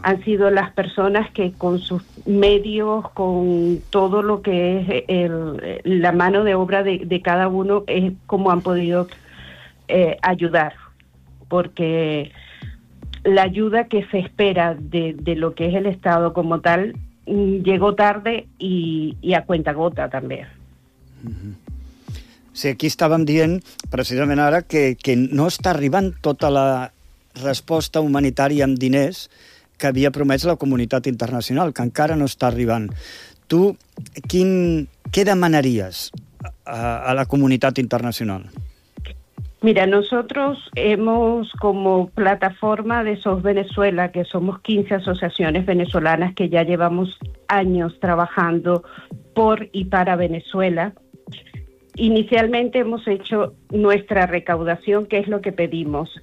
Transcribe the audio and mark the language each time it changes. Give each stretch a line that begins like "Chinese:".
Spanish: Han sido las personas que con sus medios, con todo lo que es la mano de obra de cada uno, es como han podido ayudar. Porque la ayuda que se espera de lo que es el Estado como tal llegó tarde y a cuentagota también. Uh-huh.
Catalan: Sí, aquí estàvem dient, precisament ara, que no està arribant tota la resposta humanitària amb diners que havia promès la comunitat internacional, que encara no està arribant. Tu, què demanaries a la comunitat internacional?
Spanish: Mira, nosotros hemos, como plataforma de SOS Venezuela, que somos 15 asociaciones venezolanas que ya llevamos años trabajando por y para Venezuela. Inicialmente hemos hecho nuestra recaudación, que es lo que pedimos.